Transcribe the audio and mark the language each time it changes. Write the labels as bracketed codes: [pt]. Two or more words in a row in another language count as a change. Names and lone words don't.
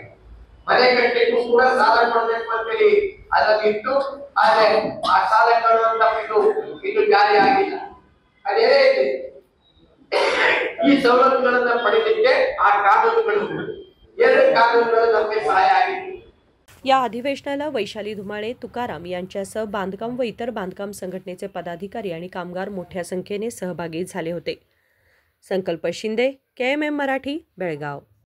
[kn] ಮನೆ ಕಟ್ಟಲಿಕ್ಕೂ ಕೂಡ ಸಾಲ ಕೊಡಬೇಕು ಅಂತ ಹೇಳಿ ಅದಲ್ಲಿತ್ತು. ಆದ್ರೆ ಆ ಸಾಲ ಕೊಡುವಂತ ಇದು ಜಾರಿ ಆಗಿಲ್ಲ. ಅದೇನೇ ಇದೆ, ಈ ಸವಲತ್ತುಗಳನ್ನ ಪಡೆಯಲಿಕ್ಕೆ ಆ ಕಾನೂನುಗಳು 2 ಕಾನೂನುಗಳು ನಮಗೆ ಸಹಾಯ ಆಗಿದೆ. [mr] या अधिवेशनाला वैशाली धुमाळे, तुकाराम यांच्यासह बांधकाम व इतर बांधकाम संघटनेचे पदाधिकारी आणि कामगार मोठ्या संख्येने सहभागी झाले होते. संकल्प शिंदे, KMM मराठी, बेळगाव.